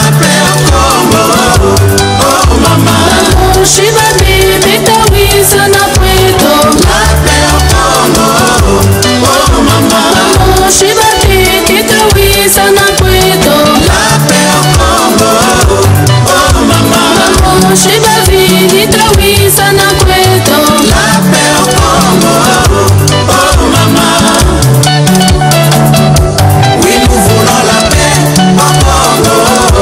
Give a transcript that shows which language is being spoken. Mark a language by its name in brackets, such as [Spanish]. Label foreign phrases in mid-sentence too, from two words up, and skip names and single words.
[Kongo] Shiba bibi tawisa na kweto Shiba titi tawisa na kweto Shiba vidi tawisa na kweto [French] Oui, nous voulons la paix au Congo.